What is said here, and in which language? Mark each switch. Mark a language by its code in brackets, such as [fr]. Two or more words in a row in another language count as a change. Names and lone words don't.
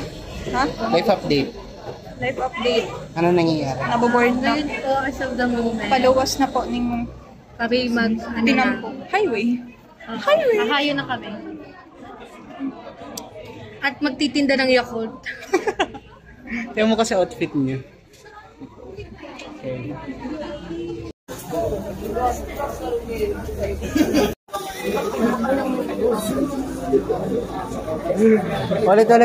[tl] Ha? [en] Life update. Life update. [tl] Ano nangyayari? Naboboard na. Ngayon po, [en] as of the moment, [bik] Paluwas na po ning kami Tinampo. Highway. Highway. Mahayo na kami. [tl] At magtitinda ng Yakult. Tingnan mo kasi outfit niyo. Okay. Ulit.